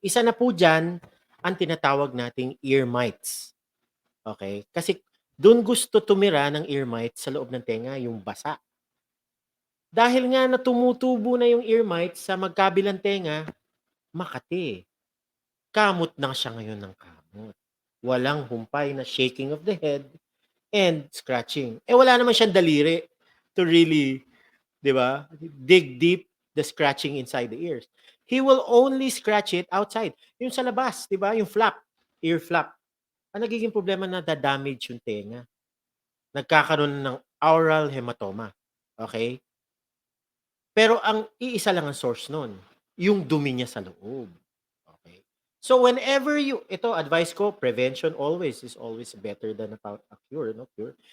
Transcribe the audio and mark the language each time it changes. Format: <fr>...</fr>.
<tl>Isa na po diyan ang tinatawag nating ear mites, okey? Kasi dun gusto tumira ng ear mites sa loob ng tenga, yung basa. Dahil nga na tumutubo na yung ear mites sa magkabilang tenga, makati. Kamot na siya ngayon ng kamot. Walang humpay na</tl> <en>shaking of the head and scratching.</en> <tl>Eh, wala naman siyang daliri</tl> <en>to really,</en> <tl>'di ba,</tl> <en>dig deep the scratching inside the ears. He will only scratch it outside,</en> <tl>yung sa labas, 'di ba, yung</tl> <en>flap, ear flap.</en> <tl>Ang nagiging problema, nada-damage yung tenga. Nagkakaroon ng oral hematoma, okay. Pero ang iisa lang ang source nun, yung dumi niya sa loob, okay.</tl> <en>So whenever you,</en> <tl>ito advice ko,</tl> <en>prevention always is always better than a cure, no, cure.</en>